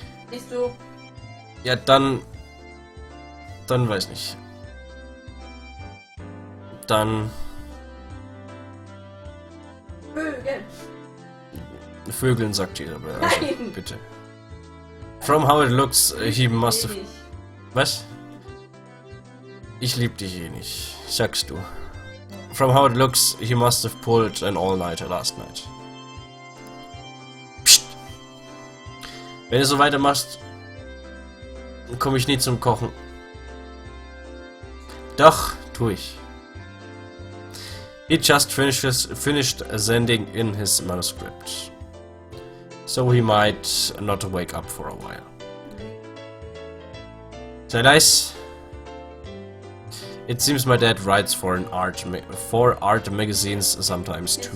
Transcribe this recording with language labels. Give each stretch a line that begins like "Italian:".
German: Siehst du, Ja, dann weiß nicht. Dann Vögel. Vögeln sagt jeder, aber also, Nein. bitte.
English: From how it looks, he must have...
German: Was? Ich lieb dich eh nicht, sagst du.
English: From how it looks, he must have pulled an all-nighter last night. Psst.
German: Wenn du so weitermachst, komme ich nie zum Kochen. Doch, tu ich.
English: He just finished sending in his manuscript. So he might not wake up for a while.
German: Sei leise.
English: It seems my dad writes for art magazines sometimes too.